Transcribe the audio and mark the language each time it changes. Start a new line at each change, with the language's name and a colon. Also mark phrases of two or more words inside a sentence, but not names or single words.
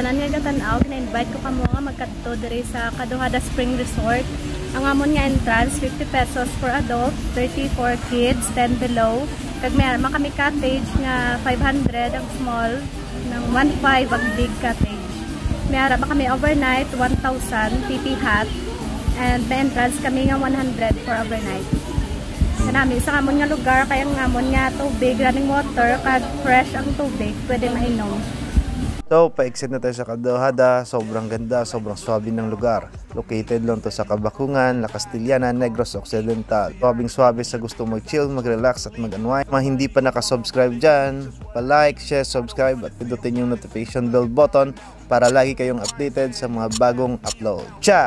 Hiligaynon: Tanan nga gatanaw, na-invite ko kamo nga magkadto diri sa Caduhada Spring Resort. Ang amon nga entrance, 50 pesos
English: for adult,
Hiligaynon: 30
English: for kids,
Hiligaynon: 10 below. Kag mayroon kami cottage nga 500 ang small, ng 1.5 ang big cottage. Mayroon kami overnight, 1,000 PP hot, and may entrance kami nga 100
English: for overnight.
Hiligaynon: Kanami sa amon nga lugar, kaya nga amon nga tubig,
English: running water,
Hiligaynon: kag fresh ang tubig, pwede mainom.
Filipino: So, pa-exit na tayo sa Caduhada. Sobrang ganda, sobrang swabe ng lugar. Located lang to sa Kabakungan, La Castellana, Negros Occidental. Swabing-swabe sa gusto mag-chill, mag-relax at mag-unwind. Mga hindi pa nakasubscribe dyan, pa-like, share, subscribe at pindutin yung
English: notification bell button
Filipino: para lagi kayong updated sa mga bagong upload.